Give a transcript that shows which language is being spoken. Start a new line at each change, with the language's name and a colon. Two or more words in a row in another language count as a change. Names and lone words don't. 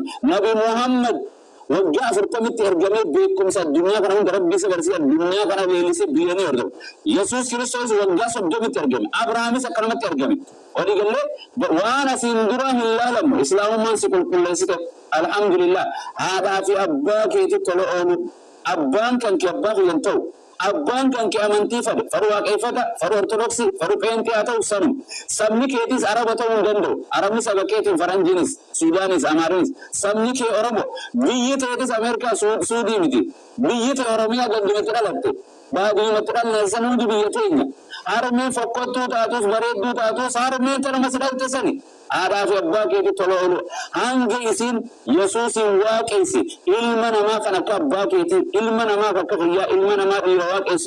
Oromo: nabi muhammad waggaa 40tti ergamee beekumsa addunyaa kana hunda rabbii isa barsiise addunyaa kana leellisee biyyanii argamu yesuus kiristoos waggaa 30tti ergame abrahaamis akkanumatti ergame waliigalee waan asiin dura hin laalamu islaamummaan si qulqulleessite alhamdulillah haadhaa fi abbaa keetii tola oolu abbaan kan kee abbaa kiyyan ta'u abbaan kan kee amantii fade faru waaqeffata faru ortodoksii faru peentii haa ta'u sanum sabni keetis araba ta'uu hin danda'u arabni saba keetiin faranjiinis suudaanis amaarinis sabni kee oromo biyyi teetis ameerikaa suudii miti biyyi tee oromiyaa gandumatti dhalatte baadiyumatti dhalneessan hundi biyya teenya harmee fokkottuu taatus bareedduu taatus harmee tanuma sidhalte sani haadhaa fi abbaa keetii tola oolu hanga isiin yesuusin waaqessi ilma namaa kan akka abbaa keetii ilma namaa akka fayyaa ilma namaa dhiira waaqessi